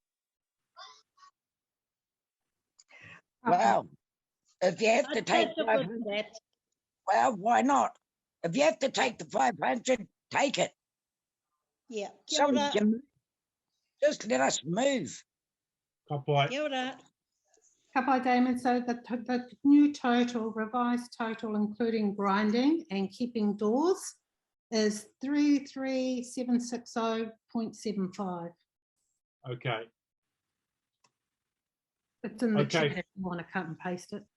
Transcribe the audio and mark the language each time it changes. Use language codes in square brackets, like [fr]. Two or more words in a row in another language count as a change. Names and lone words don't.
[en] Well, if you have to take 500, well, why not? If you have to take the 500, take it. Yeah. So we can just let us move. [mi] Ka pai. Kia ora. Ka pai, Damon. [en] So the new total, revised total, including grinding and keeping doors, is 33760.75. Okay. It's in the Okay. chat if you want to cut and paste it.